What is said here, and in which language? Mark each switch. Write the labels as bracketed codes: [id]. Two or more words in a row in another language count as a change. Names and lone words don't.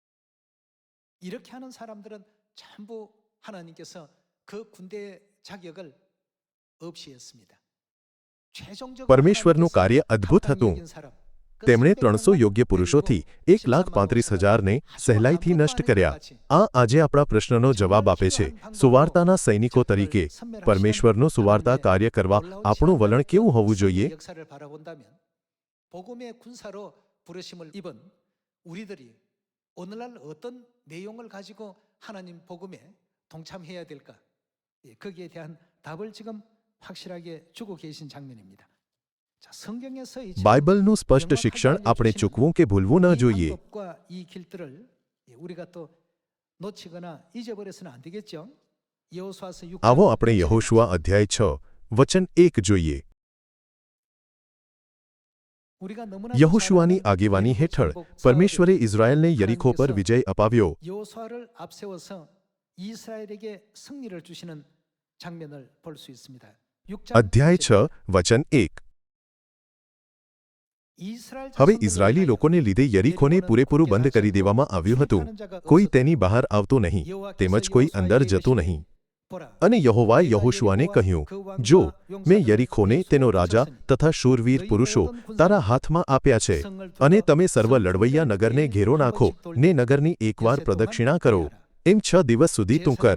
[gu] પરમેશ્વરનું કાર્ય અદ્ભુત હતું. તેમણે 300 યોગ્ય પુરુષોથી 1,35,000ને સહેલાઈથી નષ્ટ કર્યા. આ આજે આપણા પ્રશ્નનો જવાબ આપે છે. સુવાર્તાના સૈનિકો તરીકે પરમેશ્વરનું સુવાર્તા કાર્ય કરવા આપણું વલણ કેવું હોવું જોઈએ? [ko] 복음의 군사로 부르심을 입은 우리들이 오늘날 어떤 내용을 가지고 하나님 복음에 동참해야 될까? 거기에 대한 답을 지금 확실하게 주고 계신 장면입니다. 자, 성경에서 이 [gu] બાઇબલનું સ્પષ્ટ શિક્ષણ આપણે ચૂકવું કે ભૂલવું ન જોઈએ. [ko] 이 길들을 우리가 또 놓치거나 잊어버려서는 안 되겠죠. 여호수아서 6장 [gu] આવો આપણે યહોશુઆ અધ્યાય 6 વચન 1 જોઈએ. યહોશુઆની આગેવાની હેઠળ પરમેશ્વરે ઇઝરાયેલને યરીખો પર વિજય અપાવ્યો. [ko] 여호수아를 앞세워서 이스라엘에게 승리를 주시는 장면을 볼 수 있습니다. [gu] અધ્યાય 6 વચન 1. હવે ઇઝરાયેલી લોકોને લીધે યરીખોને પૂરેપૂરું બંધ કરી દેવામાં આવ્યું હતું. કોઈ તેની બહાર આવતું નહીં તેમજ કોઈ અંદર જતું નહીં. અને યહોવાએ યહોશુઆને કહ્યું, જો મેં યરીખોને તેનો રાજા તથા શૂરવીર પુરુષો તારા હાથમાં આપ્યા છે, અને તમે સર્વ લડવૈયા નગરને ઘેરો નાખો ને નગરની એકવાર પ્રદક્ષિણા કરો, એમ 6 દિવસ સુધી તું કર.